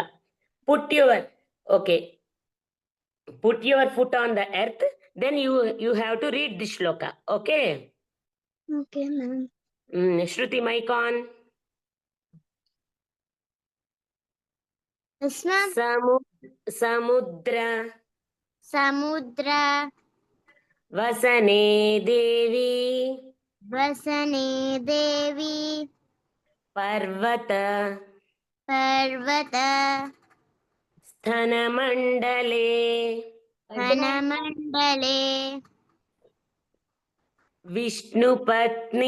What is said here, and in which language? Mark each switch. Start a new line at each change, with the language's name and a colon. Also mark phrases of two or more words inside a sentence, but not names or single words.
English: Put your foot on the earth. Then you have to read this shloka. Okay. okay ma'am Shruti, mic on. yes ma'am
Sanskrit: Samudra సముద్ర वसने देवि వసనే దేవి parvata పర్వత sthanamandale ఘనమండలే Vishnupatni